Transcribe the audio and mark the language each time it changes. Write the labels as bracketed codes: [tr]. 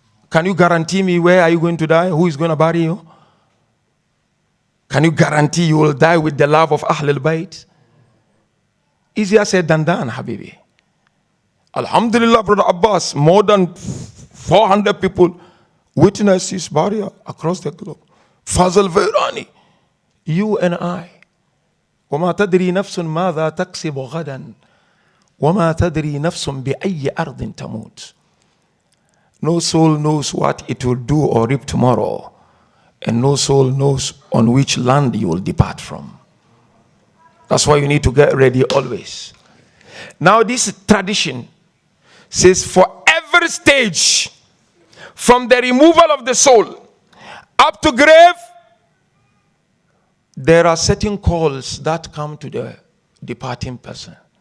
[en] Can you guarantee me where are you going to die? Who is going to bury you? Can you guarantee you will die with the love of Ahlul Bayt? Easier said than done, Habibi. Alhamdulillah, Brother Abbas, more than 400 people witnessed his burial across the globe. Fazal Virani, you and I. [ar] وما تدري نفس ماذا تكسب غدا وما تدري نفس بأي أرض تموت. [en] No soul knows what it will do or reap tomorrow, and no soul knows on which land you will depart from. That's why you need to get ready always. Now this tradition says for every stage, from the removal of the soul up to grave, there are certain calls that come to the departing person.